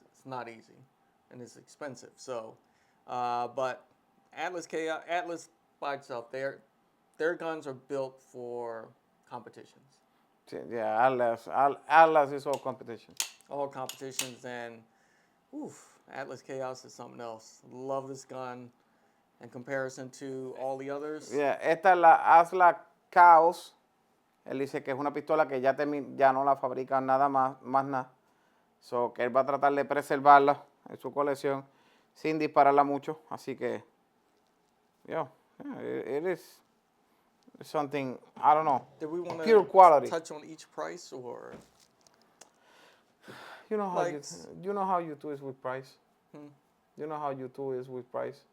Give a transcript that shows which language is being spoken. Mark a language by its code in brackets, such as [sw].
[en] It's not easy, and it's expensive. So, but Atlas by itself, their guns are built for competitions, Yeah, Atlas is all competition. all competitions, and Atlas Chaos is something else. Love this gun in comparison to all the others. [es] Yeah, esta es la Atlas Chaos. Él dice que es una pistola que ya no la fabrican más nada. So, que él va a tratar de preservarla en su colección sin dispararla mucho. Así que, [en] yeah, it is something, I don't know, Did we want pure to quality. touch on each price, or You know how like- you know how YouTube is with price? Hmm. You know how YouTube is with price?